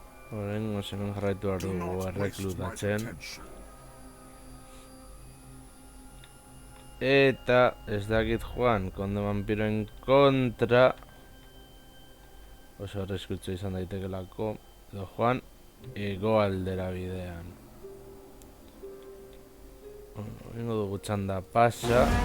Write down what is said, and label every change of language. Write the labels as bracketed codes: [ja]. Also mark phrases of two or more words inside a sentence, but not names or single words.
[eu] Horrengo hemen jarraitu behar [en] Do [eu] dugu [en] not waste my [eu] erreklutatzen. [en] potential. [eu] Eta ez dakit joan, konde vampiroen kontra oso arreskutza izan daitekelako, edo joan hegoaldera bidean. Egingo dugu txanda pasa.